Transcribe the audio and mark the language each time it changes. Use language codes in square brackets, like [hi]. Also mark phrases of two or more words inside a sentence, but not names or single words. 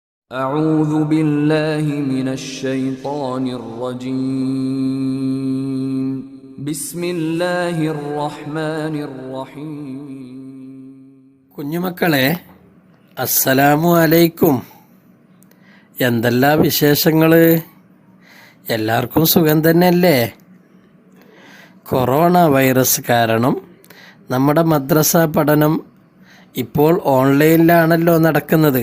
[ar] أعوذ بالله من الشيطان الرجيم بسم الله الرحمن الرحيم [ml] കുഞ്ഞുമക്കളെ [ar] السلام عليكم. [ml] എന്തെല്ലാം വിശേഷങ്ങൾ? എല്ലാവർക്കും സുഖം തന്നെയല്ലേ? കൊറോണ വൈറസ് കാരണം നമ്മുടെ മദ്രസ പഠനം ഇപ്പോൾ ഓൺലൈനിലാണല്ലോ നടക്കുന്നത്.